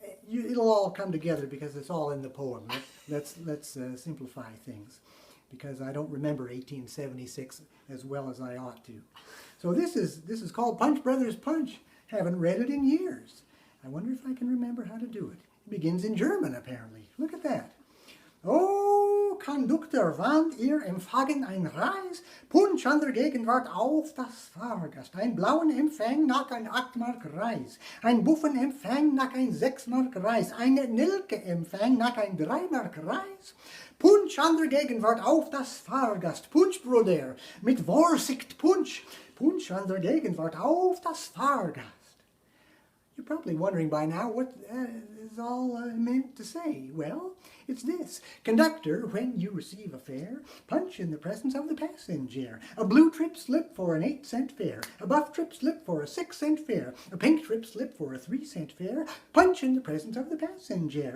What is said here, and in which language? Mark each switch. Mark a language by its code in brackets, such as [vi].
[en] It'll all come together because it's all in the poem. Let's simplify things, because I don't remember 1876 as well as I ought to. So this is called Punch Brothers Punch. Haven't read it in years. I wonder if I can remember how to do it. It begins in German, apparently. Look at that. [de] Oh, Conductor, wann ihr empfangen ein Reis, Punch an der Gegenwart auf das Fahrgast, ein blauen Empfang nach ein 8 Mark Reis, ein Buffen Empfang nach ein 6 Mark Reis, ein Nilke Empfang nach ein 3 Mark Reis, Punch an der Gegenwart auf das Fahrgast, Punch, Bruder, mit Vorsicht, Punch, Punch an der Gegenwart auf das Fahrgast. [en] You're probably wondering by now what is all meant to say. Well, it's this. Conductor, when you receive a fare, punch in the presence of the passenger. A blue trip slip for an 8-cent fare. A buff trip slip for a 6-cent fare. A pink trip slip for a 3-cent fare. Punch in the presence of the passenger.